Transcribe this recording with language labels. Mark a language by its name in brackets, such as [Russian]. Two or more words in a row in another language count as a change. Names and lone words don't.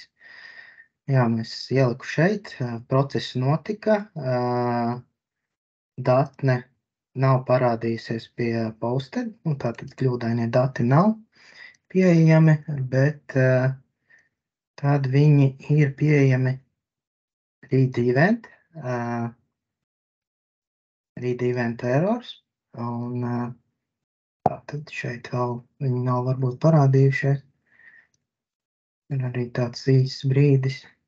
[Latvian] Jā, mēs ieliku šeit, process notika. Datne nav parādījusies pie posted, tātad kļūdainie dati nav pieejami, bet tad viņi ir pieejami [English] read event errors, [Latvian] un tad šeit vēl viņi nav varbūt parādījušies. Ir arī tāds īsts brīdis.